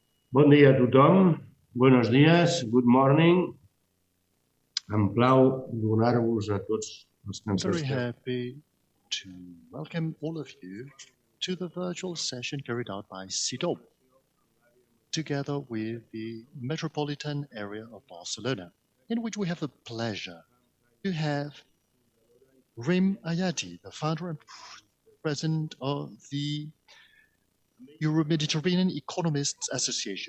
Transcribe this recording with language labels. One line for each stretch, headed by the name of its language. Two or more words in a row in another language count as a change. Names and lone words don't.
Catalan: Bon dia a tothom,
Spanish: buenos días,
English: good morning.
Catalan: Em plau donar-vos a tots els que ens
English: Very
Catalan: esteu.
English: happy to welcome all of you to the virtual session carried out by CIDOB, together with the metropolitan area of Barcelona, in which we have the pleasure to have Rim Ayadi, the founder and president of the Euro-Mediterranean Economists Association.